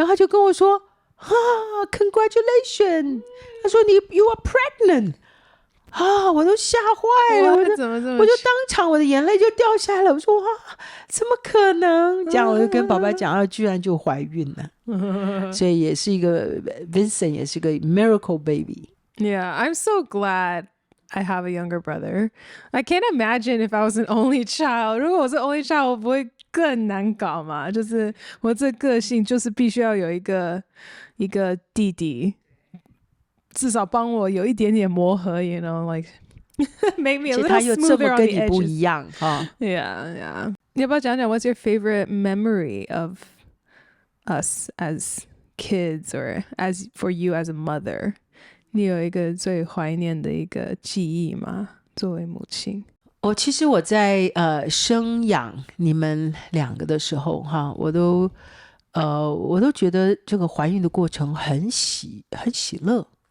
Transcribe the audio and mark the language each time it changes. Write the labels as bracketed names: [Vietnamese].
[Chinese] 然后他就跟我说，congratulations，他说 [English] you are pregnant。 [Chinese] 我都吓坏了，怎么我就当场我的眼泪就掉下来了。我说哇，怎么可能？这样我就跟爸爸讲，居然就怀孕了。所以也是一个 Vincent 也是个 miracle baby。 [English] Yeah, I'm so glad I have a younger brother. I can't imagine if I was an only child. [Chinese] 如果我是 only child， 我不会更难搞嘛？就是我这个性就是必须要有一个弟弟。至少帮我有一点点磨合 [English] you know, like make me a little smoother on the edges. [Chinese] 他又这么跟你不一样 [English] Yeah. [Chinese] 你要不要讲讲 [English] what's your favorite memory of us as kids or as for you as a mother? [Chinese] 你有一个最怀念的一个记忆吗？作为母亲。其实我在生养你们两个的时候我都觉得这个怀孕的过程很喜乐。